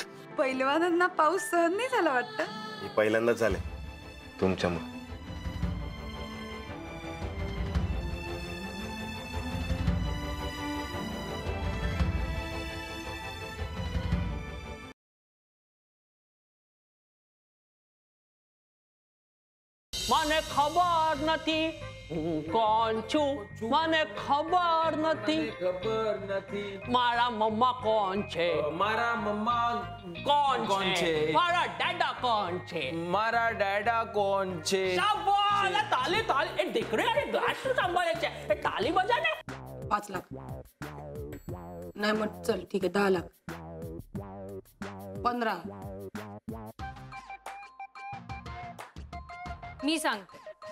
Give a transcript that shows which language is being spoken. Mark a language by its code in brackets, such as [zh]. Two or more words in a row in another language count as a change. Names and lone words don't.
[mr] पहिलवानांना पाऊस सहन नाही झाला वाटतं. हे पहिल्यांदाच झाले तुमच्यामुळे. [gu] મને ખબર નથી હું કોણ છું, મને ખબર નથી મારા મમ્મા કોણ છે, મારા મમ્મા કોણ કોણ છે, મારા ડેડા કોણ છે, મારા ડેડા કોણ છે. શાબાશ, તાલી તાલી. એ દીકરી અને ગાશ सांभाळे છે, એ તાલી બજા ને. [mr] 5 लाख नाही. मग चल ठीक आहे, 10 लाख, 15. मी सांगते